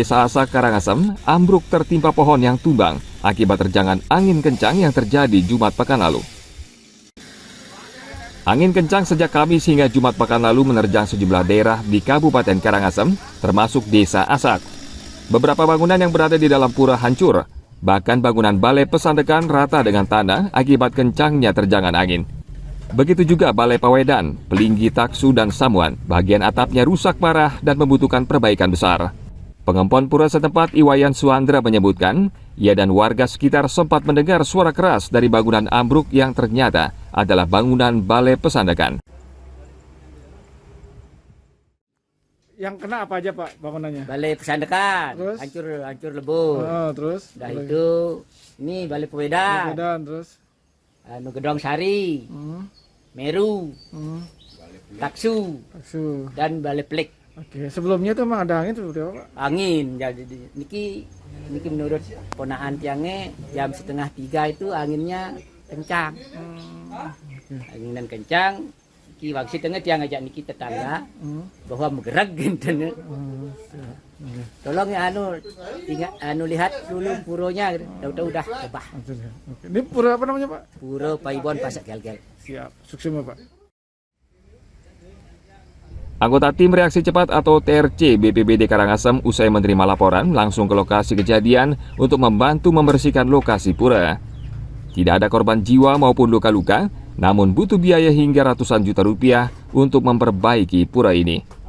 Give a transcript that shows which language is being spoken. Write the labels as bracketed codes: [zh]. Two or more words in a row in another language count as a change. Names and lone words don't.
[id] Desa Asak Karangasem ambruk tertimpa pohon yang tumbang akibat terjangan angin kencang yang terjadi Jumat pekan lalu. Angin kencang sejak Kamis hingga Jumat pekan lalu menerjang sejumlah daerah di Kabupaten Karangasem, termasuk Desa Asak. Beberapa bangunan yang berada di dalam pura hancur, bahkan bangunan balai pesandekan rata dengan tanah akibat kencangnya terjangan angin. Begitu juga Balai Pawedan, Pelinggi Taksu, dan Samuan. Bagian atapnya rusak parah dan membutuhkan perbaikan besar. Pengempon pura setempat Iwayan Suandra menyebutkan, ia dan warga sekitar sempat mendengar suara keras dari bangunan ambruk yang ternyata adalah bangunan Balai Pesandekan. Yang kena apa aja Pak bangunannya? Balai Pesandekan, Terus? hancur lebur. Oh, terus? Dah itu, ini Balai Pawedan, Dan terus? Gedong Sari, Meru, Taksu, Taksu. dan Balai Plek. Oke, sebelumnya tuh emang ada angin seperti apa Pak? Angin, jadi niki menurut ponaan tiangnya jam 2:30 itu anginnya kencang. Angin dan kencang. Niki waktu tengah tiang ajak niki tetangga bahwa bergerak gitu. Tolong ya lihat dulu puronya, udah rebah. Oke. Ini pura apa namanya Pak? Pura Paibon Pasak Gel-Gel. Siap, sukses Pak. Anggota Tim Reaksi Cepat atau TRC BPBD Karangasem usai menerima laporan langsung ke lokasi kejadian untuk membantu membersihkan lokasi pura. Tidak ada korban jiwa maupun luka-luka, namun butuh biaya hingga ratusan juta rupiah untuk memperbaiki pura ini.